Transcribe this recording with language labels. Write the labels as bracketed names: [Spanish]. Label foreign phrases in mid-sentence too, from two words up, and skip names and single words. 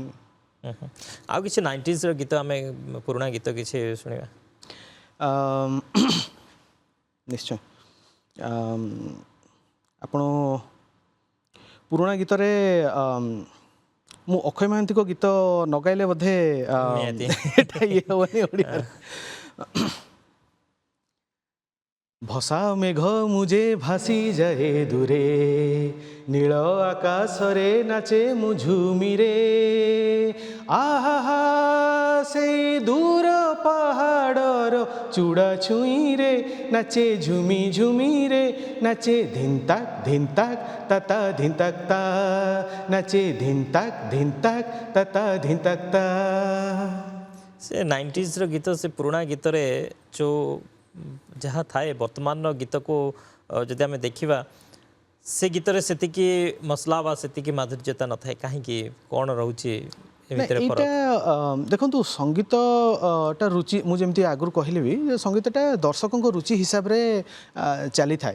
[Odia] ଆଉ କିଛି 90sର ଗୀତ ଆମେ ପୁରୁଣା ଗୀତ କିଛି ଶୁଣିବା? ନିଶ୍ଚୟ ଆପଣ ପୁରୁଣା ଗୀତରେ ମୁଁ ଅକ୍ଷୟ ମହାନ୍ତିଙ୍କ ଗୀତ ନ ଗାଇଲେ ବୋଧେ ନିହାତି। ଏଟା ଇଏ ହେବନି ଓଡ଼ିଆରେ। ଭସା ମେଘ ମୁଜେ ଭାସି ଯାଏ ଦୂରେ ନୀଳ ଆକାଶରେ ନାଚେ ମୁଁ ଝୁମିରେ ଆହା ସେଇ ଦୂର ପାହାଡ଼ର ଚୂଡ଼ା ଛୁଇଁରେ ନାଚେ ଝୁମି ଝୁମିରେ ନାଚେ ଧିନତାକ ତାତା ଧିନତାକ ତା ନାଚେ ଧିନତାକ ତାତା ଧିନତାକ ତା। ସେ 90sର ଗୀତ ସେ ପୁରୁଣା ଗୀତରେ ଯେଉଁ ଯାହା ଥାଏ ବର୍ତ୍ତମାନର ଗୀତକୁ ଯଦି ଆମେ ଦେଖିବା ସେ ଗୀତରେ ସେତିକି ମସଲା ବା ସେତିକି ମାଧୁର୍ଯ୍ୟତା ନଥାଏ କାହିଁକି କ'ଣ ରହୁଛି ଏ ଭିତରେ ଫରକ? ଏଇଟା ଦେଖନ୍ତୁ ସଙ୍ଗୀତଟା ରୁଚି ମୁଁ ଯେମିତି ଆଗରୁ କହିଲି ବି ଯେ ସଙ୍ଗୀତଟା ଦର୍ଶକଙ୍କ ରୁଚି ହିସାବରେ ଚାଲିଥାଏ।